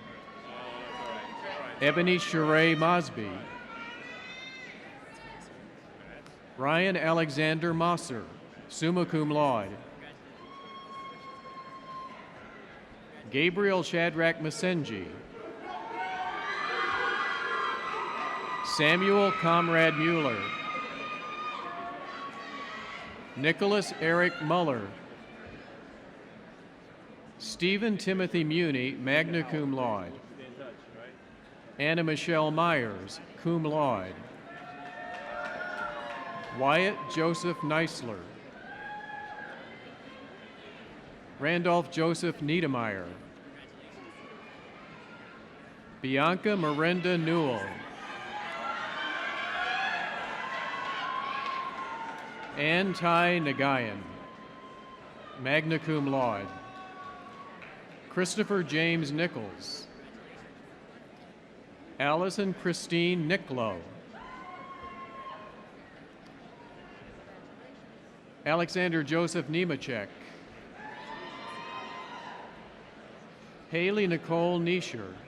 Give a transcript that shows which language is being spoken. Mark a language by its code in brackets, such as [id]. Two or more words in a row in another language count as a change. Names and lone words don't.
[en] Ebony Sheree Mosby. Ryan Alexander Mosser, [la] summa cum laude. [en] Gabriel Shadrach Masenji. Samuel Comrade Mueller. Nicholas Eric Muller. Stephen Timothy Muni, [la] magna cum laude. [en] Anna Michelle Myers, [la] cum laude. [en] Wyatt Joseph Neisler. Randolph Joseph Niedermeyer. Bianca Miranda Newell. Ann Ty Nagayan, [la] magna cum laude. [en] Christopher James Nichols. Allison Christine Nicklow. Alexander Joseph Nemechek. Haley Nicole Nischer.